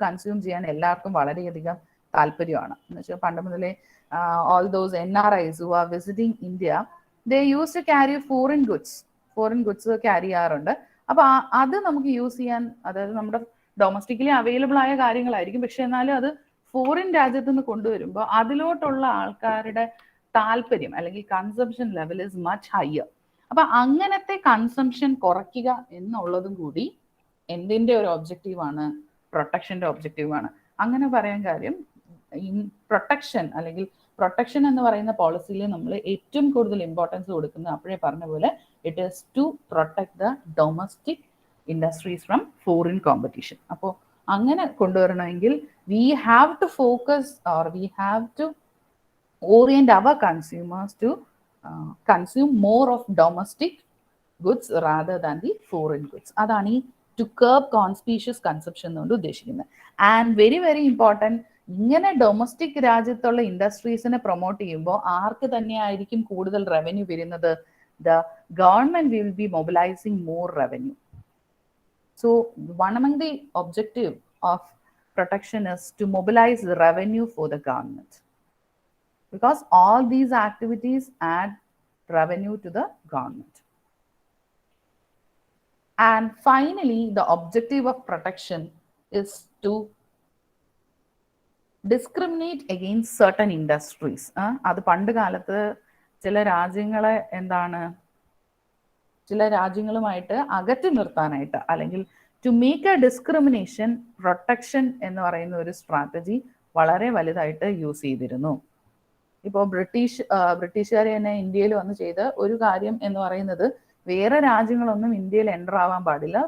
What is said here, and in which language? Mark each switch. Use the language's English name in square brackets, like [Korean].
[Malayalam] Consume ചെയ്യാൻ എല്ലാവർക്കും വളരെയധികം താല്പര്യമാണ്. എന്ന് വെച്ചാൽ പണ്ട് മുതലേ [English] all those NRIs who are visiting India, they used to carry foreign goods [Malayalam] carry ചെയ്യാറുണ്ട്. അപ്പൊ അത് നമുക്ക് യൂസ് ചെയ്യാൻ, അതായത് നമ്മുടെ ഡൊമസ്റ്റിക്കലി അവൈലബിൾ ആയ കാര്യങ്ങളായിരിക്കും, പക്ഷെ എന്നാലും അത് ഫോറിൻ രാജ്യത്ത് നിന്ന് കൊണ്ടുവരുമ്പോൾ അതിലോട്ടുള്ള ആൾക്കാരുടെ താല്പര്യം അല്ലെങ്കിൽ consumption level [English] Is much higher. [Malayalam] അപ്പൊ അങ്ങനത്തെ കൺസംഷൻ കുറയ്ക്കുക എന്നുള്ളതും കൂടി എന്തിന്റെ ഒരു ഒബ്ജക്റ്റീവാണ്? പ്രൊട്ടക്ഷന്റെ ഒബ്ജക്റ്റീവാണ്. അങ്ങനെ പറയാൻ കാര്യം, ഇൻ പ്രൊട്ടക്ഷൻ അല്ലെങ്കിൽ പ്രൊട്ടക്ഷൻ എന്ന് പറയുന്ന പോളിസിയിൽ നമ്മൾ ഏറ്റവും കൂടുതൽ ഇമ്പോർട്ടൻസ് കൊടുക്കുന്നത് അപ്പോഴേ പറഞ്ഞ പോലെ [English] It is to protect the domestic industries from foreign competition. [Malayalam] അപ്പോൾ അങ്ങനെ കൊണ്ടുവരണമെങ്കിൽ [English] we have to focus, or we have to orient our consumers to consume more of domestic goods rather than the foreign goods. [Malayalam] അതാണ് ഈ [English] to curb conspicuous consumption [Malayalam] എന്നുകൊണ്ട് ഉദ്ദേശിക്കുന്നത്. [English] and very very important, [Malayalam] ഇങ്ങനെ domestic രാജ്യത്തുള്ള ഇൻഡസ്ട്രീസിനെ promote ചെയ്യുമ്പോൾ ആർക്ക് തന്നെയായിരിക്കും കൂടുതൽ revenue വരുന്നത്? [English] The government will be mobilizing more revenue. So one among the objective of protection is to mobilize the revenue for the government, because all these activities add revenue to the government. And finally, the objective of protection is to discriminate against certain industries. [Malayalam] അത് പണ്ട് കാലത്ത് ചില രാജ്യങ്ങളെ ചില രാജ്യങ്ങളുമായിട്ട് അകറ്റി നിർത്താനായിട്ട് അല്ലെങ്കിൽ [English] to make a discrimination [Malayalam] protection എന്ന് പറയുന്ന ഒരു സ്ട്രാറ്റജി വളരെ വലുതായിട്ട് യൂസ് ചെയ്തിരുന്നു. ഇപ്പോൾ ബ്രിട്ടീഷുകാർ തന്നെ ഇന്ത്യയിൽ വന്ന് ചെയ്ത ഒരു കാര്യം എന്ന് പറയുന്നത് വേറെ രാജ്യങ്ങളൊന്നും ഇന്ത്യയിൽ എൻ്റർ ആവാൻ പാടില്ല.